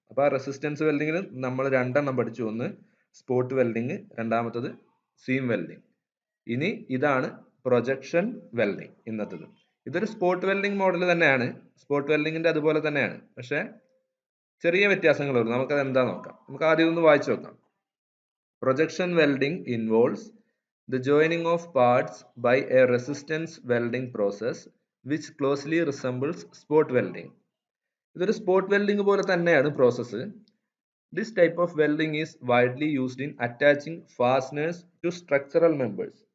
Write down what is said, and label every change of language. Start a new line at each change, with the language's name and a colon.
Malayalam: അപ്പൊ ആ റെസിസ്റ്റൻസ് വെൽഡിങ്ങിൽ നമ്മൾ രണ്ടെണ്ണം പഠിച്ചു. ഒന്ന് സ്പോട്ട് വെൽഡിങ്, രണ്ടാമത്തത് സീം വെൽഡിങ്. ഇനി ഇതാണ് പ്രൊജക്ഷൻ വെൽഡിങ് ഇന്നത്തത്. ഇതൊരു സ്പോട്ട് വെൽഡിങ് മോഡൽ തന്നെയാണ്. സ്പോട്ട് വെൽഡിങ്ങിന്റെ അതുപോലെ തന്നെയാണ്, പക്ഷെ ചെറിയ വ്യത്യാസങ്ങളുള്ളൂ. നമുക്കത് എന്താ നോക്കാം. നമുക്ക് ആദ്യം ഒന്ന് വായിച്ചു നോക്കാം.
English: Projection welding involves the joining of parts by a resistance welding process which closely resembles spot welding.
Malayalam: ഇതൊരു സ്പോട്ട് വെൽഡിംഗ് പോലെ തന്നെയാണ് process.
English: This type of welding is widely used in attaching fasteners to structural members.